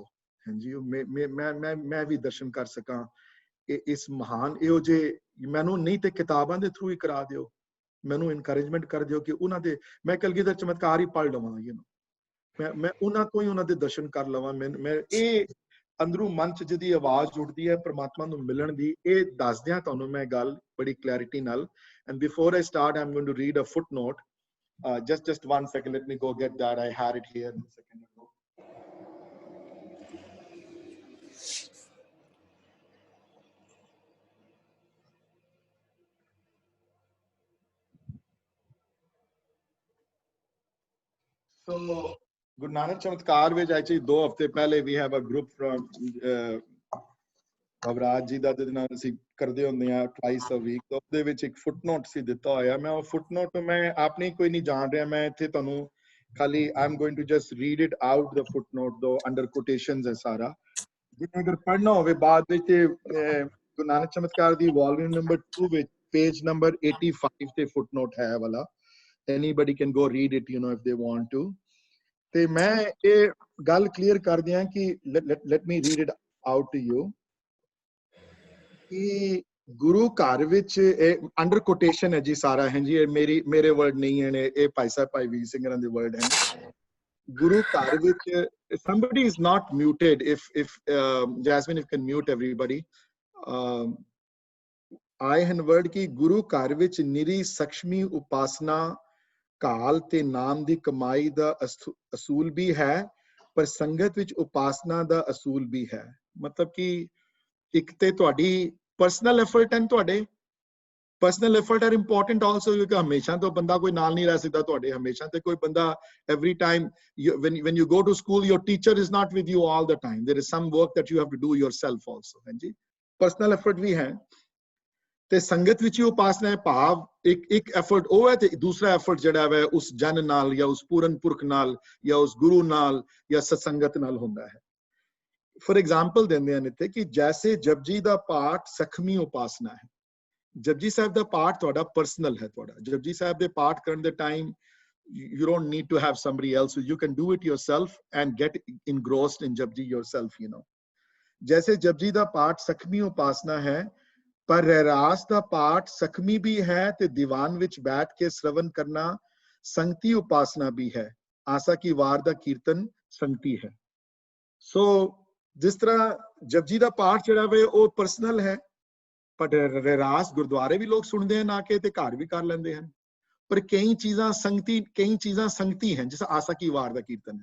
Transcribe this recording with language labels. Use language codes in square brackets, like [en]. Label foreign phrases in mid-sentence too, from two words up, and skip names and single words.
[pa] ਹਾਂਜੀ, ਮੈਂ ਵੀ ਦਰਸ਼ਨ ਕਰ ਸਕਾਂ ਇਸ ਮਹਾਨ ਇਹੋ ਜਿਹੇ, ਮੈਨੂੰ ਨਹੀਂ ਤੇ ਕਿਤਾਬਾਂ ਦੇ ਥਰੂ ਹੀ ਕਰਾ ਦਿਓ, ਮੈਨੂੰ ਇਨਕਰੇਜਮੈਂਟ ਕਰ ਦਿਓ ਕਿ ਉਹਨਾਂ ਦੇ ਮੈਂ ਕਲਗੀਧਰ ਚਮਤਕਾਰ ਹੀ ਪੜ੍ਹ ਲਵਾਂ, ਮੈਂ ਉਹਨਾਂ ਤੋਂ ਹੀ ਉਹਨਾਂ ਦੇ ਦਰਸ਼ਨ ਕਰ ਲਵਾਂ। ਮੈਂ ਇਹ ਅੰਦਰੋਂ ਮਨ ਚ ਜਿਹਦੀ ਆਵਾਜ਼ ਉੱਠਦੀ ਹੈ ਪ੍ਰਮਾਤਮਾ ਨੂੰ ਮਿਲਣ ਦੀ, ਇਹ ਦੱਸਦਿਆਂ ਤੁਹਾਨੂੰ ਮੈਂ ਗੱਲ ਬੜੀ ਕਲੈਰਿਟੀ ਨਾਲ। [en] and before I start I am going to read a footnote, just 1 second, let me go get that. I had it here a second ago. So Guru Nanak Chamatkar which actually 2 [pa] ਹਫ਼ਤੇ ਪਹਿਲੇ [en] we have a group from ਭਵਰਾਜ [pa] ਜੀ ਦਾ ਜਿਹਦੇ ਨਾਲ ਅਸੀਂ ਕਰਦੇ ਹੁੰਦੇ ਆ [en] twice a week, [pa] ਉਹਦੇ ਵਿੱਚ ਇੱਕ ਫੁਟਨੋਟ ਸੀ ਦਿੱਤਾ ਹੋਇਆ। ਮੈਂ ਉਹ ਫੁਟਨੋਟ ਮੈਂ ਆਪਣੀ ਕੋਈ ਨਹੀਂ ਜਾਣ ਰਿਹਾ, ਮੈਂ ਇੱਥੇ ਤੁਹਾਨੂੰ ਖਾਲੀ [en] I'm going to just read it out the footnote, though under quotations [pa] ਹੈ ਸਾਰਾ। ਜਿਹਨੇ ਅਗਰ ਪੜ੍ਹਨਾ ਹੋਵੇ ਬਾਅਦ ਵਿੱਚ ਗੁਰੂ ਨਾਨਕ ਚਮਤਕਾਰ ਦੀ ਵੋਲਿਊਮ ਨੰਬਰ 2 ਵਿੱਚ ਪੇਜ ਨੰਬਰ 85 ਤੇ ਫੁਟਨੋਟ ਹੈ ਵਾਲਾ, [en] anybody can go read it if they want to। [pa] ਤੇ ਮੈਂ ਇਹ ਗੱਲ ਕਲੀਅਰ ਕਰ ਦਿਆਂ ਕਿ [en] let me read it out to you [pa] ਕਿ ਗੁਰੂ ਘਰ ਵਿੱਚ [en] under quotation [pa] ਹੈ ਜੀ ਸਾਰਾ, ਹੈ ਜੀ, ਇਹ ਮੇਰੇ ਵਰਡ ਨਹੀਂ ਹੈ, ਇਹ ਭਾਈ ਸਾਹਿਬ ਭਾਈ ਵੀਰ ਸਿੰਘਾਂ ਦੇ ਵਰਡ ਹਨ। ਗੁਰੂ ਘਰ ਵਿੱਚ [en] somebody is not muted, if Jasmine, if you can mute everybody, [pa] ਆਏ ਹਨ ਵਰਡ ਕਿ ਗੁਰੂ ਘਰ ਵਿੱਚ ਨਿਰੀ ਸਕਸ਼ਮੀ ਉਪਾਸਨਾ ਕਾਲ ਤੇ ਨਾਮ ਦੀ ਕਮਾਈ ਦਾ ਅਸੂਲ ਵੀ ਹੈ, ਪਰ ਸੰਗਤ ਵਿੱਚ ਉਪਾਸਨਾ ਦਾ ਅਸੂਲ ਵੀ ਹੈ। ਮਤਲਬ ਕਿ ਇੱਕ ਤੇ ਤੁਹਾਡੀ [en] personal effort and ਤੁਹਾਡੇ personal effort are important also, [pa] ਕਿਉਂਕਿ ਹਮੇਸ਼ਾ ਤੋਂ ਬੰਦਾ ਕੋਈ ਨਾਲ ਨਹੀਂ ਰਹਿ ਸਕਦਾ ਤੁਹਾਡੇ, ਹਮੇਸ਼ਾ ਤੇ ਕੋਈ ਬੰਦਾ [en] every time when you go to school your teacher is not with you all the time, there is some work that you have to do yourself also, [pa] ਹਾਂਜੀ, [en] personal effort [pa] ਵੀ ਹੈ। ਤੇ ਸੰਗਤ ਵਿੱਚ ਹੀ ਉਪਾਸਨਾ ਹੈ, ਭਾਵ ਇੱਕ ਐਫਰਟ ਉਹ ਹੈ ਤੇ ਦੂਸਰਾ ਐਫਰਟ ਜਿਹੜਾ ਹੈ ਉਸ ਜਨ ਨਾਲ ਜਾਂ ਉਸ ਪੂਰਨ ਪੁਰਖ ਨਾਲ ਜਾਂ ਉਸ ਗੁਰੂ ਨਾਲ ਜਾਂ ਸਤਸੰਗਤ ਨਾਲ ਹੁੰਦਾ ਹੈ। [en] for example [pa] ਦਿੰਦੇ ਹਨ ਇੱਥੇ ਕਿ ਜੈਸੇ ਜਪਜੀ ਦਾ ਪਾਠ ਸਖਮੀ ਉਪਾਸਨਾ ਹੈ। ਜਪਜੀ ਸਾਹਿਬ ਦਾ ਪਾਠ ਤੁਹਾਡਾ ਪਰਸਨਲ ਹੈ, ਤੁਹਾਡਾ ਜਪਜੀ ਸਾਹਿਬ ਦੇ ਪਾਠ ਕਰਨ ਦੇ ਟਾਈਮ [en] you don't need to have somebody else, so you can do it yourself and get engrossed in japji yourself, [pa] ਜੈਸੇ ਜਪਜੀ ਦਾ ਪਾਠ ਸਖਮੀ ਉਪਾਸਨਾ ਹੈ, ਪਰ ਰਹਿਰਾਸ ਦਾ ਪਾਠ ਸਖਮੀ ਵੀ ਹੈ ਤੇ ਦੀਵਾਨ ਵਿੱਚ ਬੈਠ ਕੇ ਸ਼ਰਵਨ ਕਰਨਾ ਸੰਗਤੀ ਉਪਾਸਨਾ ਵੀ ਹੈ। ਆਸਾ ਕੀ ਵਾਰ ਦਾ ਕੀਰਤਨ ਸੰਗਤੀ ਹੈ। ਸੋ ਜਿਸ ਤਰ੍ਹਾਂ ਜਪਜੀ ਦਾ ਪਾਠ ਜਿਹੜਾ ਵੇ ਉਹ ਪਰਸਨਲ ਹੈ, ਪਰ ਰਹਿਰਾਸ ਗੁਰਦੁਆਰੇ ਵੀ ਲੋਕ ਸੁਣਦੇ ਹਨ ਆ ਕੇ ਤੇ ਘਰ ਵੀ ਕਰ ਲੈਂਦੇ ਹਨ, ਪਰ ਕਈ ਚੀਜ਼ਾਂ ਸੰਗਤੀ ਹਨ, ਜਿਸ ਆਸਾ ਕੀ ਵਾਰ ਦਾ ਕੀਰਤਨ ਹੈ।